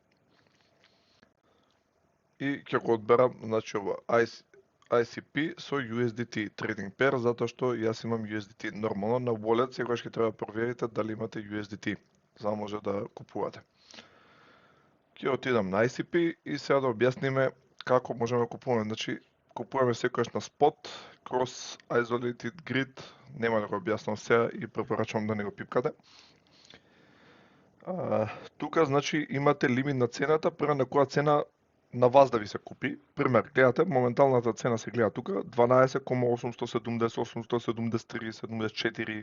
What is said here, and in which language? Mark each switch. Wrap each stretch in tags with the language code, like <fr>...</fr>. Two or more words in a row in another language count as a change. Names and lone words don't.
<mk>И ќе го одберам, значи ова ICP со USDT</mk> <en>trading pair,</en> <mk>затоа што јас имам USDT. Нормално на wallet секогаш ќе треба да проверите дали имате USDT, за да може да купувате. Ќе отидам на ICP и сега да објасниме како можеме да купуваме. Значи, купуваме секојаш на спот,</mk> <en>cross isolated grid,</en> <mk>нема да го објаснам сега и препорачувам да не го пипкате. Тука, значи, имате лимит на цената, према на која цена на вас да ви се купи. Пример, гледате, моменталната цена се гледа тука, 12,870, 873, 74.</mk>